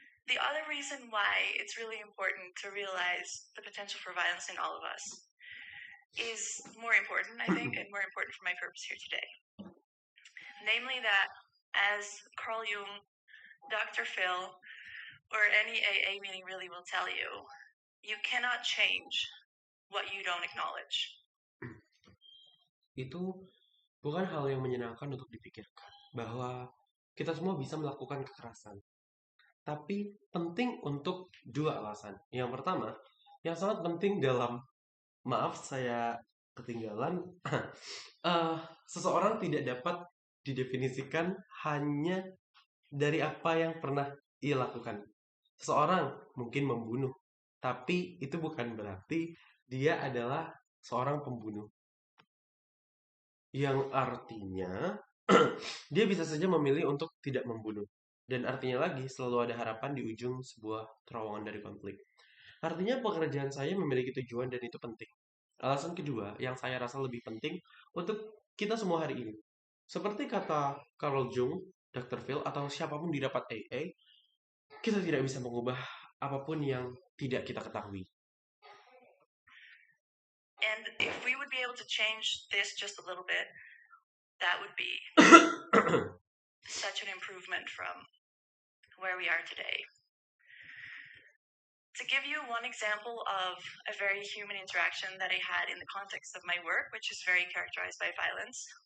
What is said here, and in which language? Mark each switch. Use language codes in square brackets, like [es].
[en] The other reason why it's really important to realize the potential for violence in all of us is more important, I think, and more important for my purpose here today. Namely that, as Carl Jung, Dr. Phil, or any AA meeting really will tell you, you cannot change what you don't acknowledge. [id] Itu bukan hal yang menyenangkan untuk dipikirkan, bahwa kita semua bisa melakukan kekerasan. Tapi penting untuk dua alasan. Yang pertama, yang sangat penting dalam, maaf saya ketinggalan, seseorang tidak dapat didefinisikan hanya dari apa yang pernah ia lakukan. Seseorang mungkin membunuh, tapi itu bukan berarti dia adalah seorang pembunuh. Yang artinya dia bisa saja memilih untuk tidak membunuh. Dan artinya lagi, selalu ada harapan di ujung sebuah terowongan dari konflik. Artinya pekerjaan saya memiliki tujuan dan itu penting. Alasan kedua yang saya rasa lebih penting untuk kita semua hari ini. Seperti kata Carl Jung, Dr. Phil, atau siapapun di rapat AA, kita tidak bisa mengubah apapun yang tidak kita ketahui. [en] And if we would be able to change this just a little bit, that would be such an improvement from where we are today. To give you one example of a very human interaction that I had in the context of my work, which is very characterized by violence.